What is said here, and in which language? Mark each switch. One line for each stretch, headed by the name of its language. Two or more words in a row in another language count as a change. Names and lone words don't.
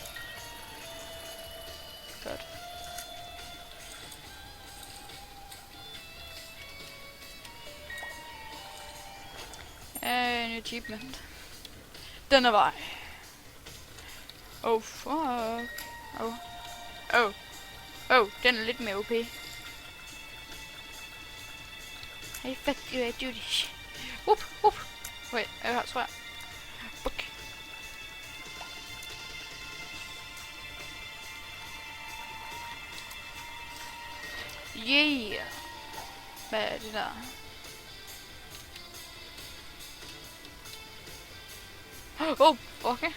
Danish: Godt. En achievement. Den er vej.
English: Oh, fuck.
Danish: Oh, den er lidt mere OP.
English: Hey, fuck you, I do this. Whoop. Wait,
Danish: jeg tror jeg.
English: Fuck. Yeah.
Danish: Hvad er det der?
English: Oh, okay.